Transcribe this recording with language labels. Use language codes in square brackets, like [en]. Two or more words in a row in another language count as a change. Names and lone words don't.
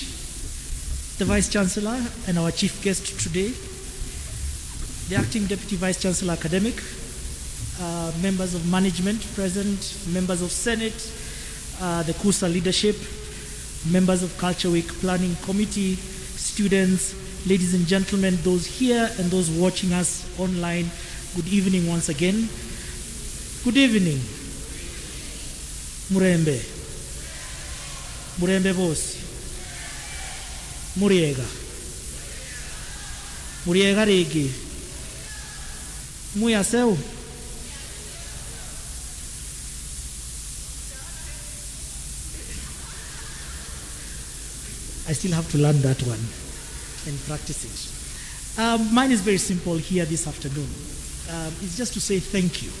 [en] The Vice Chancellor and our chief guest today, the Acting Deputy Vice Chancellor Academic, members of management present, members of Senate, the KUSA leadership, members of Culture Week Planning Committee, students, ladies and gentlemen, those here and those watching us online, good evening once again. Good evening. [luy] Murembe. Murembe bosi. Muriega. Muriega regi. Muyaseu. [en] I still have to learn that one and practice it. Mine is very simple here this afternoon. It's just to say thank you.